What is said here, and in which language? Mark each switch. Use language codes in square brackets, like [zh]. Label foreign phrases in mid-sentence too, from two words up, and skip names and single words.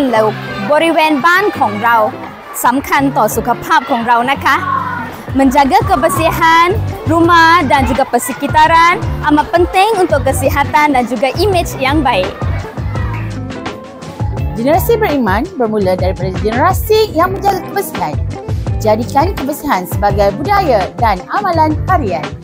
[th] และบริเวณบ้านของเราสำคัญต่อสุขภาพของเรานะคะ [ms] menjaga kebersihan rumah dan juga persekitaran amat penting untuk kesihatan dan juga imej yang baik. Generasi beriman bermula daripada generasi yang menjaga kebersihan. Jadikan kebersihan sebagai budaya dan amalan harian.